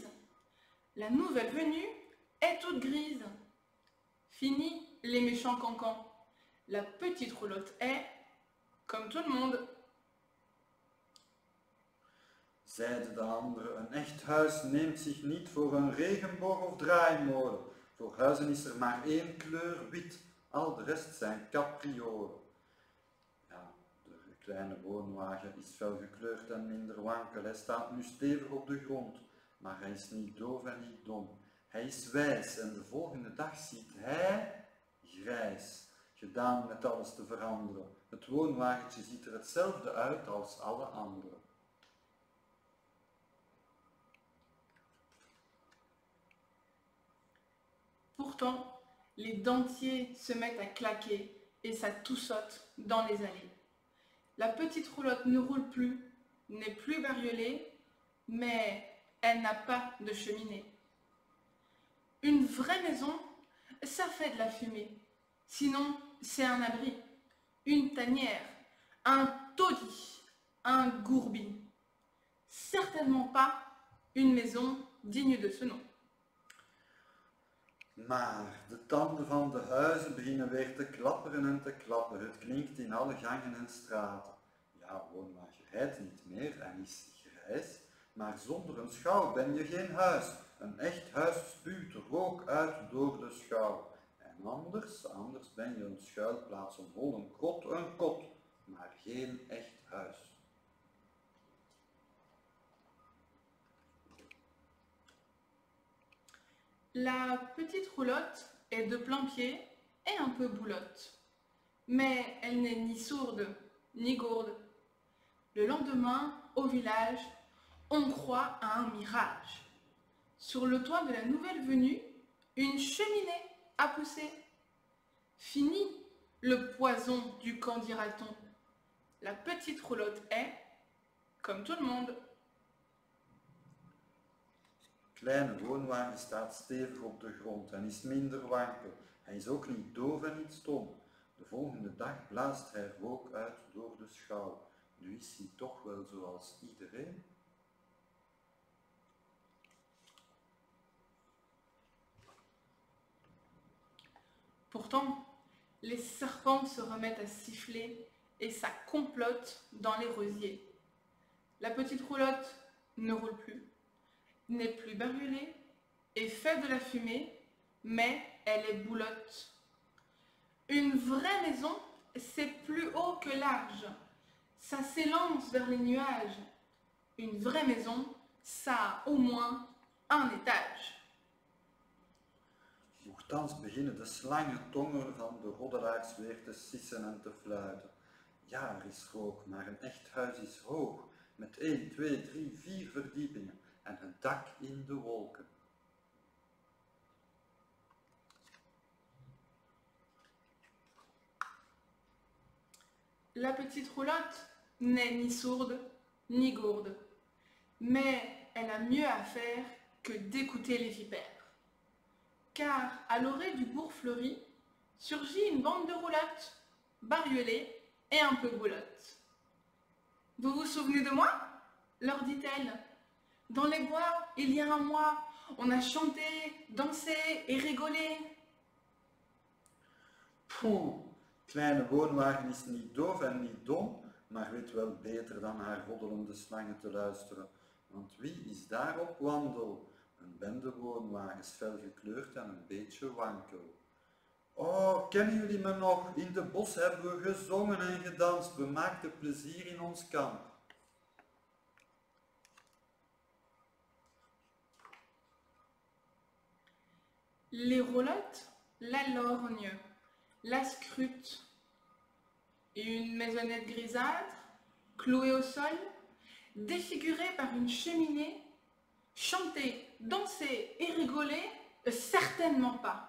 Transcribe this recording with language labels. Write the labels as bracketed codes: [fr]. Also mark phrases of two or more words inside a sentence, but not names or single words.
[fr] La nouvelle venue est toute grise. Fini les méchants cancans. La petite roulotte est comme tout le monde. [nl] Zeide de andere, een echt huis neemt zich niet voor een regenboog of draaimolen. Voor huizen is er maar één kleur, wit. Al de rest zijn capriolen. Ja, de kleine woonwagen is fel gekleurd en minder wankel. Hij staat nu stevig op de grond. Maar hij is niet doof en niet dom. Hij is wijs en de volgende dag ziet hij grijs. gedaan met alles te veranderen. Het woonwagentje ziet er hetzelfde uit als alle andere. [fr] Pourtant, les dentiers se mettent à claquer et ça tout saute dans les allées. La petite roulotte ne roule plus, n'est plus bariolée, mais elle n'a pas de cheminée. Une vraie maison, ça fait de la fumée. Sinon, c'est un abri, une tanière, un taudis, un gourbi. Certainement pas une maison digne de ce nom. [nl] Maar de tanden van de huizen beginnen weer te klapperen en te klapperen. Het klinkt in alle gangen en straten. Ja, woonwagen rijdt niet meer en is grijs, maar zonder een schouw ben je geen huis. Een echt huis spuwt rook uit door de schouw. En anders ben je een schuilplaats, een hol, een kot, maar geen echt huis. [fr] La petite roulotte est de plain-pied et un peu boulotte. Mais elle n'est ni sourde, ni gourde. Le lendemain, au village, on croit à un mirage. Sur le toit de la nouvelle venue, une cheminée a poussé. Fini le poison du camp, dira-t-on. La petite roulotte est, comme tout le monde. [nl] Kleine woonwagen staat stevig op de grond en is minder wankel. Hij is ook niet doof en niet stom. De volgende dag blaast hij rook uit door de schouw. Nu is hij toch wel zoals iedereen. [fr] Pourtant, les serpents se remettent à siffler et ça complote dans les rosiers. La petite roulotte ne roule plus, n'est plus bariolée et fait de la fumée, mais elle est boulotte. Une vraie maison, c'est plus haut que large. Ça s'élance vers les nuages. Une vraie maison, ça a au moins un étage. [nl] Nochtans beginnen de slangentongen van de roddelaars weer te sissen en te fluiten. Ja, er is rook, maar een echt huis is hoog, met 1, 2, 3, 4 verdiepingen en een dak in de wolken. [fr] La petite roulotte n'est ni sourde, ni gourde, mais elle a mieux à faire que d'écouter les vipères. Car à l'orée du bourg fleuri, surgit une bande de roulottes, bariolées et un peu boulottes. « Vous vous souvenez de moi ?» leur dit-elle. « Dans les bois, il y a un mois, on a chanté, dansé et rigolé. » [nl] Poeh, kleine woonwagen is niet doof en niet dom, maar weet wel beter dan naar roddelende slangen te luisteren. Want wie is daar op wandel? Een bende woonwagens, fel gekleurd en een beetje wankel. Oh, kennen jullie me nog? In de bos hebben we gezongen en gedanst. We maakten plezier in ons kamp. [fr] Les roulottes, la lorgne, la scrute, une maisonnette grisâtre, clouée au sol, défigurée par une cheminée, chanter, danser et rigoler, certainement pas.